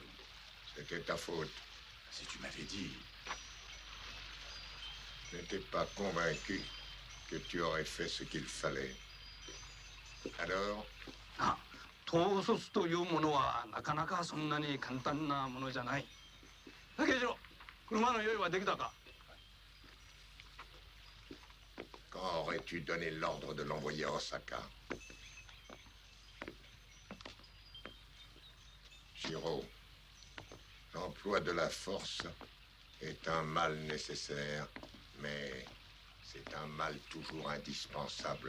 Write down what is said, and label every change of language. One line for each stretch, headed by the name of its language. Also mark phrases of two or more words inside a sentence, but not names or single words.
French: C'était ta faute. Si tu m'avais dit... Je n'étais pas convaincu que tu aurais fait ce qu'il fallait. Alors?
Japanese: 統率というものはなかなかそんなに簡単なものじゃない。竹次郎、車の用意はできたか？
French: Quand aurais-tu donné l'ordre de l'envoyer à Osaka? Shiro, l'emploi de la force est un mal nécessaire, mais c'est un mal toujours indispensable.